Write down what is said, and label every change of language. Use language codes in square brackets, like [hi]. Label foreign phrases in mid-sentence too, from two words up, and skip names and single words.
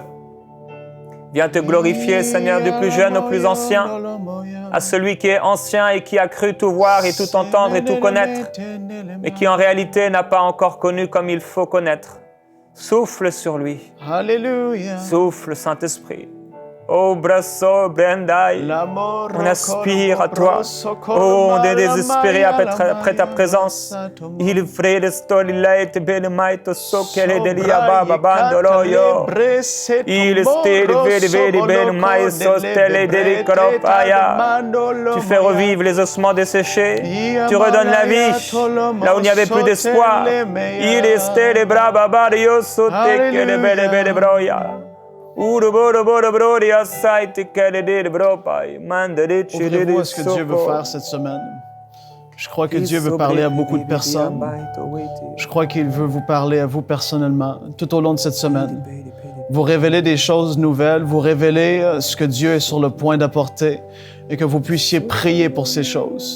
[fr] Viens te glorifier, Seigneur, du plus jeune au plus ancien, à celui qui est ancien et qui a cru tout voir et tout entendre et tout connaître, mais qui en réalité n'a pas encore connu comme il faut connaître. Souffle sur lui. Alléluia. Souffle, Saint-Esprit. Oh, brasso, brendai. On aspire à toi. Oh, on est désespéré après ta présence. Il frère stolilait belemaito sokele delia baba bandoloyo. Il stede veri belmai sostele deli kropaya. Tu fais revivre les ossements desséchés. Tu redonnes la vie là où il n'y avait plus d'espoir. Il stede braba bario sotekele bele broya. Ouvrez-vous à ce que Dieu veut faire cette semaine. Je crois que Dieu veut parler à beaucoup de personnes. Je crois qu'il veut vous parler à vous personnellement tout au long de cette semaine. Vous révéler des choses nouvelles, vous révéler ce que Dieu est sur le point d'apporter et que vous puissiez prier pour ces choses.